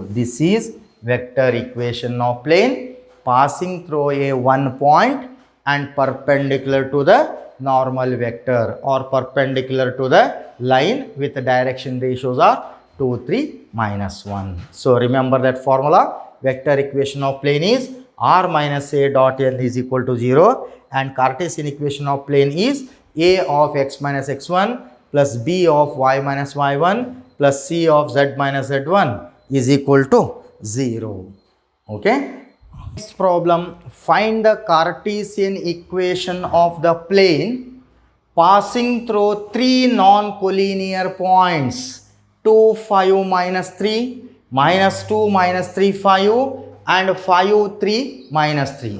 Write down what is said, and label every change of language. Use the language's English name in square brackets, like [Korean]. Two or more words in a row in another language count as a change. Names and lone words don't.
[English] This is vector equation of plane passing through a one point and perpendicular to the normal vector or perpendicular to the line with the direction ratios are 2, 3, minus 1. So remember that formula. Vector equation of plane is r minus a dot n is equal to 0 and Cartesian equation of plane is a of x minus x1 plus b of y minus y1 plus c of z minus z1 is equal to 0. Okay. Next problem, find the Cartesian equation of the plane passing through three non-collinear points 2, 5, minus 3, minus 2, minus 3, 5 and 5, 3, minus 3.